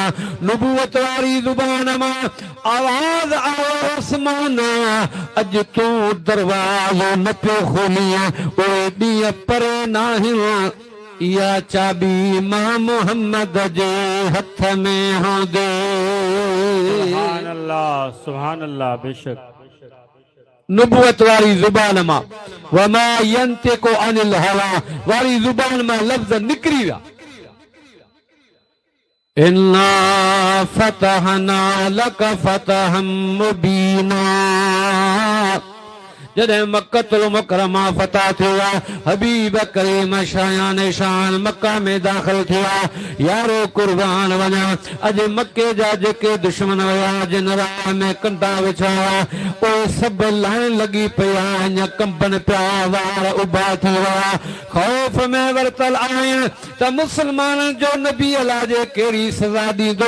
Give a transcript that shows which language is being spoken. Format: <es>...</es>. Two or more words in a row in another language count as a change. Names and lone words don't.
<sd>नबूवत वारी ज़ुबान मां आवाज़ आयो आसमान, अॼु तूं दरवाज़ो न पियो खोलीं, उहे ॾींहं परे नाहिन, या चाबी मां मोहम्मद जे हथ में हूंदे।</sd> <ar>سبحان الله، سبحان الله.</ar> <sd>बेशक नबूवत वारी ज़ुबान मां</sd> <ar>وما ينطق عن الهوى</ar> <sd>वारी ज़ुबान मां लफ्ज़ निकिरी विया।</sd> <ar>إنا فتحنا لك فتحا مبينا.</ar> <sd>जॾहिं मक्कतुल मुकरमा फतह थियो आहे, हबीब करीम शायान शान मक्का में दाख़िल थिया। यारो कुर्बान वञा, अॼु मक्के जा जेके दुश्मन हुया, जिन राह में कंडा विछाया, उहे सभु लाइन लॻी पिया, अञा कंबन पिया, वार उभा थी विया, ख़ौफ़ में वरतल आहिनि त मुस्लमाननि जो नबी अलाह जे कहिड़ी सज़ा ॾींदो।</sd>